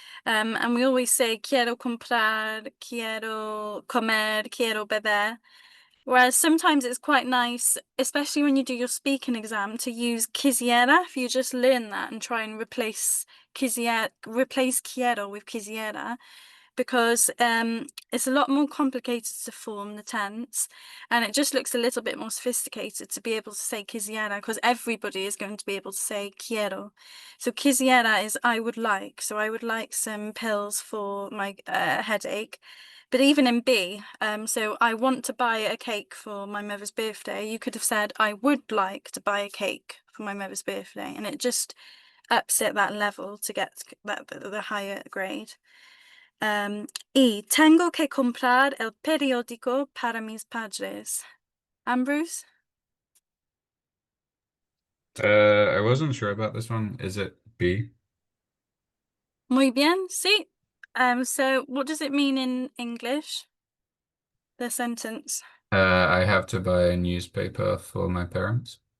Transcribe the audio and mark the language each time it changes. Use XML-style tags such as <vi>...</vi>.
<en>And we always say</en> <es>quiero comprar, quiero comer, quiero beber.</es> <en>Whereas sometimes it's quite nice, especially when you do your speaking exam, to use quisiera. If you just learn that and try and replace quiero with quisiera, because it's a lot more complicated to form the tense, and it just looks a little bit more sophisticated to be able to say quisiera, because everybody is going to be able to say quiero. So quisiera is I would like. So I would like some pills for my headache. But even in B, so I want to buy a cake for my mother's birthday, you could have said I would like to buy a cake for my mother's birthday, and it just ups it that level to get the higher grade.</en> <es>Y tengo que comprar el periódico para mis padres.</es> <en>Ambrose? I wasn't sure about this one. Is it B?</en> <es>Muy bien, sí.</es> <en>So what does it mean in English? The sentence. I have to buy a newspaper for my parents.</en>